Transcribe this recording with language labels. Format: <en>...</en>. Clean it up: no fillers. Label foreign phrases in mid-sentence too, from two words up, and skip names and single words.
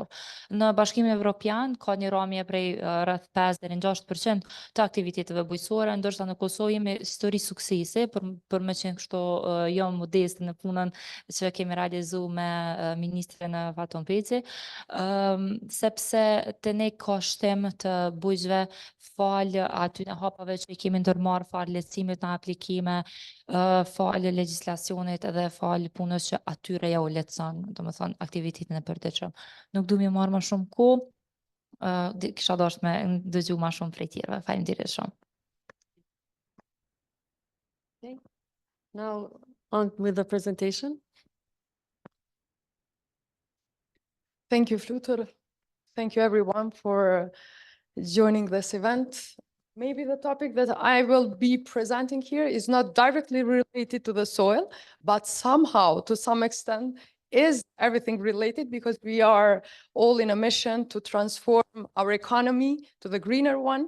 <sq>Në Bashkimin Evropian ka një ramje prej rreth 5 deri në 6% të aktiviteteve bujqësore, ndërsa në Kosovë jemi histori suksesi për me qenë kështu jo modeste në punën që kemi realizuar me ministrin Vaton Peci, sepse të ne ka shtim të bujqve fal aty në hapave që i kemi ndërmarr, fal lehtësimit në aplikime, fal legjislacionit edhe fal punës që atyre ja u lehtëson, domethënë aktivitetin e përditshëm. Nuk du mi marrë më shumë kohë, kisha dashur me dëgju më shumë prej tjerëve. Faleminderit shumë.</sq> <en>Okay. Now on with the presentation. Thank you, Flutur. Thank you, everyone, for joining this event. Maybe the topic that I will be presenting here is not directly related to the soil, but somehow, to some extent, is everything related because we are all in a mission to transform our economy to the greener one.</en>